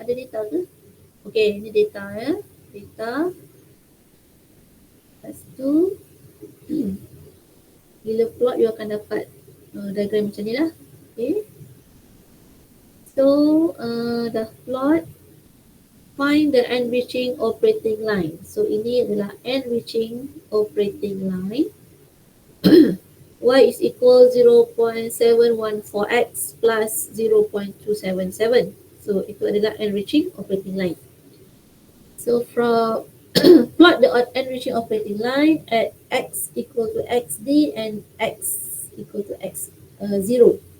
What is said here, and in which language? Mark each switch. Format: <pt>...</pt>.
<ms>Ada data ke? Okay, ini data ya. Data. Lepas tu bila plot you akan dapat diagram macam ni lah. Okay.</ms> <en>So dah plot, find the enriching operating line.</en> <ms>So ini adalah enriching operating line.</ms> <en>Y is equal 0.714x plus 0.277.</en> <ms>So itu adalah enriching operating line.</ms> <en>So from plot the enriching operating line at x equal to xd and x equal to x0.</en>